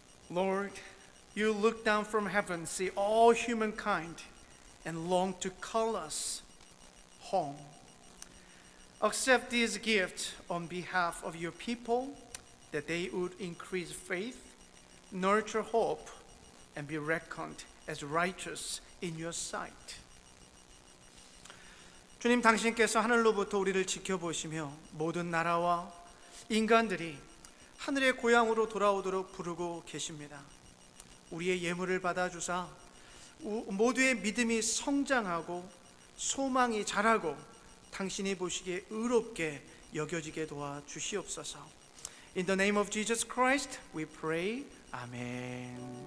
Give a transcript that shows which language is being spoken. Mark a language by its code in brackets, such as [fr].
[en] Lord, you look down from heaven, see all humankind, and long to call us home. Accept these gifts on behalf of your people, that they would increase faith, nurture hope, and be reckoned as righteous in your sight. [ko] 주님, 당신께서 하늘로부터 우리를 지켜보시며 모든 나라와 인간들이 하늘의 고향으로 돌아오도록 부르고 계십니다. 우리의 예물을 받아주사 모두의 믿음이 성장하고 소망이 자라고 당신이 보시기에 의롭게 여겨지게 도와주시옵소서. [en] In the name of Jesus Christ we pray. Amen.